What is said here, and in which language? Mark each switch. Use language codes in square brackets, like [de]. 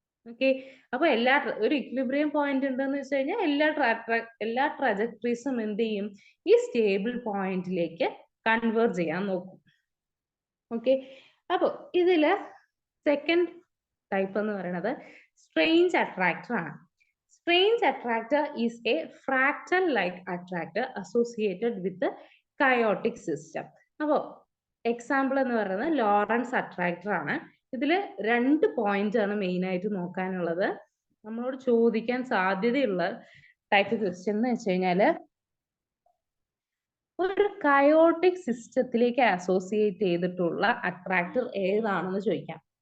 [ml] Okay, അപ്പൊ ഒരു equilibrium point ഉണ്ടെന്ന് വെച്ച് കഴിഞ്ഞാൽ എല്ലാ ട്രജക്ടറീസും എന്ത് ചെയ്യും, ഈ സ്റ്റേബിൾ പോയിന്റിലേക്ക് കൺവേർജ് ചെയ്യാൻ നോക്കും. ഓക്കെ, അപ്പൊ ഇതില് സെക്കൻഡ് ടൈപ്പ് എന്ന് പറയുന്നത് സ്ട്രേഞ്ച് അട്രാക്ടർ ആണ്. [en] Strange attractor is a fractal-like attractor associated with the chaotic system. [ml] അപ്പോൾ എക്സാമ്പിൾ എന്ന് പറയുന്നത് ലോറൻസ് അട്രാക്ടർ ആണ്. ഇതിൽ 2 പോയിന്റ് ആണ് മെയിൻ ആയിട്ട് നോക്കാനുള്ളത്. നമ്മളോട് ചോദിക്കാൻ സാധ്യതയുള്ള ടൈപ്പ് ക്വസ്റ്റ്യൻ എന്ന് വെച്ച് കഴിഞ്ഞാൽ ഒരു കയോട്ടിക് സിസ്റ്റത്തിലേക്ക് അസോസിയേറ്റ് ചെയ്തിട്ടുള്ള അട്രാക്ടർ ഏതാണെന്ന് ചോദിക്കാം.